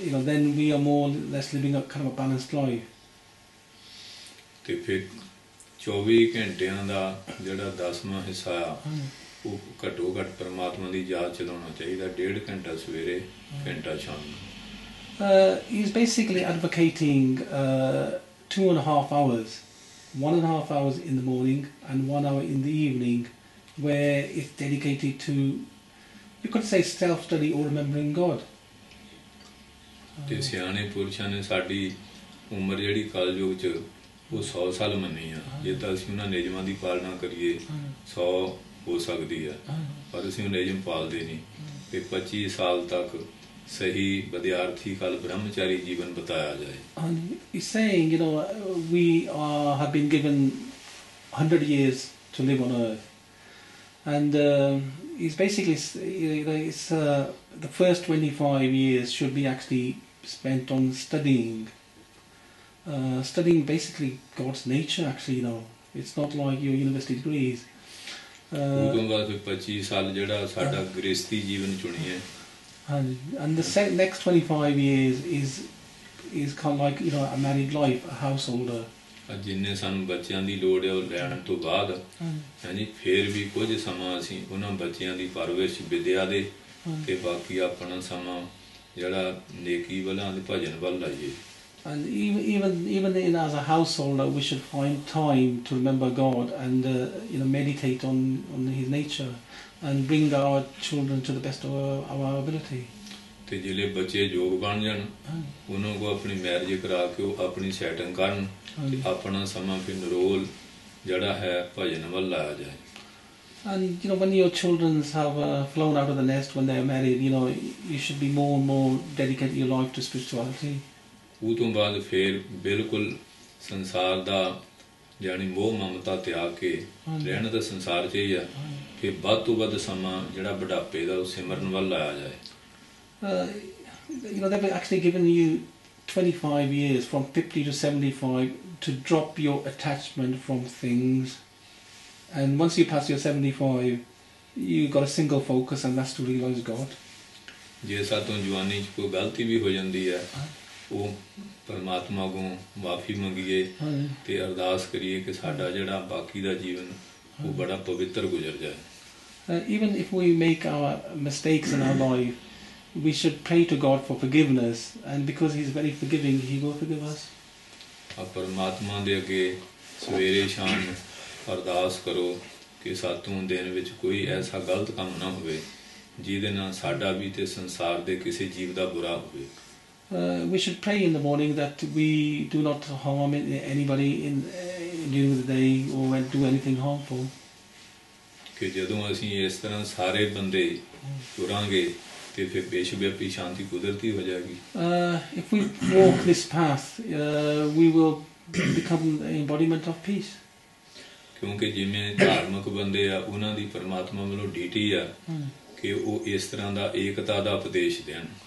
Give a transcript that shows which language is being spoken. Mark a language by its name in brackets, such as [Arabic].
[English] Then we are more or less living a kind of a balanced life. [Punjabi] ਤੇ ਫਿਰ 24 ਘੰਟਿਆਂ ਦਾ ਜਿਹੜਾ 10ਵਾਂ ਹਿੱਸਾ ਆ ਉਹ ਘੱਟੋ ਘੱਟ ਪਰਮਾਤਮਾ ਦੀ ਯਾਦ ਚ ਲਾਉਣਾ ਚਾਹੀਦਾ 1.5 ਘੰਟਾ ਸਵੇਰੇ ਘੰਟਾ ਸ਼ਾਮ ਨੂੰ [English] He's basically advocating 2.5 hours 1.5 hours in the morning and 1 hour in the evening where it's dedicated to, you could say, self-study or remembering God. [Punjabi] ਤੇ ਸਿਆਣੇ ਪੁਰਸ਼ਾਂ ਨੇ ਸਾਡੀ ਉਮਰ ਜਿਹੜੀ ਕਲਯੁਗ ਚ ਉਹ 100 ਸਾਲ ਮੰਨੀ ਆ ਜੇ ਤਾਂ ਅਸੀਂ ਉਹਨਾਂ ਨਿਯਮਾਂ ਦੀ ਪਾਲਣਾ ਕਰੀਏ 100 ਹੋ ਸਕਦੀ ਆ ਪਰ ਅਸੀਂ ਉਹ ਨਿਯਮ ਪਾਲਦੇ ਨਹੀਂ ਤੇ 25 ਸਾਲ ਤੱਕ ਸਹੀ ਵਿਦਿਆਰਥੀ ਕਾਲ ਬ੍ਰਹਮਚਾਰੀ ਜੀਵਨ ਬਤਾਇਆ ਜਾਏ [English] And he's saying, we have been given 100 years to live on earth. And he's basically, it's, the first 25 years should be actually spent on studying. Studying basically God's nature, actually, It's not like your university degrees. [Punjabi] ਉਦੋਂ ਬਾਅਦ ਫਿਰ 25 ਸਾਲ ਜਿਹੜਾ ਸਾਡਾ ਗ੍ਰਸਤੀ ਜੀਵਨ ਚੁਣੀਏ [English] And the next 25 years is kind of like a married life, a householder. [Punjabi] ਜਿੰਨੇ ਸਾਨੂੰ ਬੱਚਿਆਂ ਦੀ ਲੋੜ ਹੈ ਉਹ ਲੈਣ ਤੋਂ ਬਾਅਦ ਹਾਂਜੀ ਫਿਰ ਵੀ ਕੁਝ ਸਮਾਂ ਅਸੀਂ ਉਹਨਾਂ ਬੱਚਿਆਂ ਦੀ ਪਰਵਰਿਸ਼ ਵਿਦਿਆ ਦੇ ਤੇ ਬਾਕੀ ਆਪਣਾ ਸਮਾਂ ਜਿਹੜਾ ਨੇਕੀ ਵੱਲ ਤੇ ਭਜਨ ਵੱਲ ਲਾਈਏ [English] And even as a householder, we should find time to remember God and meditate on His nature and bring our children to the best of our ability. [Punjabi] ਤੇ ਜਿਹੜੇ ਬੱਚੇ ਯੋਗ ਬਣ ਜਾਣ ਉਹਨਾਂ ਕੋ ਆਪਣੀ ਮੈਰਿਜ ਕਰਾ ਕੇ ਉਹ ਆਪਣੀ ਸੈਟਿੰਗ ਕਰਨ ਆਪਣਾ ਸਮਾਂ ਫਿਰ ਨਿਰੋਲ ਜਿਹੜਾ ਹੈ ਭਜਨ ਵੱਲ ਲਾਇਆ ਜਾਏ [English] And when your children have flown out of the nest when they are married, you should be more and more dedicated your life to spirituality. [Punjabi] ਉਹ ਤੋਂ ਬਾਅਦ ਫਿਰ ਬਿਲਕੁਲ ਸੰਸਾਰ ਦਾ ਜਾਣੀ ਮੋਹ ਮਮਤਾ ਤਿਆਗ ਕੇ ਰਹਿਣ ਦਾ ਸੰਸਾਰ 'ਚ ਹੀ ਆ ਕਿ ਵੱਧ ਤੋਂ ਵੱਧ ਸਮਾਂ ਜਿਹੜਾ ਬੁਢਾਪੇ ਦਾ ਉਹ ਸਿਮਰਨ ਵੱਲ ਲਾਇਆ ਜਾਏ. [English] They've actually given you 25 years, from 50 to 75, to drop your attachment from things. And once you pass your 75, you've got a single focus, and that's to realise God. [Punjabi] ਜੇ ਸਾਤੋਂ ਜਵਾਨੀ 'ਚ ਕੋਈ ਗਲਤੀ ਵੀ ਹੋ ਜਾਂਦੀ ਹੈ ਉਹ ਪਰਮਾਤਮਾ ਕੋਲੋਂ ਮਾਫੀ ਮੰਗੀਏ ਤੇ ਅਰਦਾਸ ਕਰੀਏ ਕਿ ਸਾਡਾ ਜਿਹੜਾ ਬਾਕੀ ਦਾ ਜੀਵਨ ਉਹ ਬੜਾ ਪਵਿੱਤਰ ਗੁਜ਼ਰ ਜਾਏ. [English] Even if we make our mistakes in our life, we should pray to God for forgiveness, and because He's very forgiving, He will forgive us. [Punjabi] ਪਰਮਾਤਮਾ ਦੇ ਅੱਗੇ ਸਵੇਰੇ ਸ਼ਾਮ ਅਰਦਾਸ ਕਰੋ ਕਿ ਸਾਤੋਂ ਦਿਨ ਵਿੱਚ ਕੋਈ ਐਸਾ ਗਲਤ ਕੰਮ ਨਾ ਹੋਵੇ ਜਿਹਦੇ ਨਾਲ ਸਾਡਾ ਵੀ ਤੇ ਸੰਸਾਰ ਦੇ ਕਿਸੇ ਜੀਵ ਦਾ ਬੁਰਾ ਹੋਵੇ. [English] We should pray in the morning that we do not harm anybody during the day or do anything harmful. [Punjabi] ਕਿ ਜਦੋਂ ਅਸੀਂ ਇਸ ਤਰ੍ਹਾਂ ਸਾਰੇ ਬੰਦੇ ਤੁਰਾਂਗੇ ਤੇ ਫਿਰ ਬੇਸ਼ੁਮਾਰੀ ਸ਼ਾਂਤੀ ਕੁਦਰਤੀ ਹੋ ਜਾਏਗੀ. [English] If we walk this path, we will become the embodiment of peace. [Punjabi] ਕਿਉਂਕਿ ਜਿਵੇਂ ਧਾਰਮਿਕ ਬੰਦੇ ਆ ਉਹਨਾਂ ਦੀ ਪਰਮਾਤਮਾ ਵੱਲੋਂ ਡਿਊਟੀ ਆ ਕਿ ਉਹ ਇਸ ਤਰ੍ਹਾਂ ਦਾ ਏਕਤਾ ਦਾ ਉਪਦੇਸ਼ ਦੇਣ.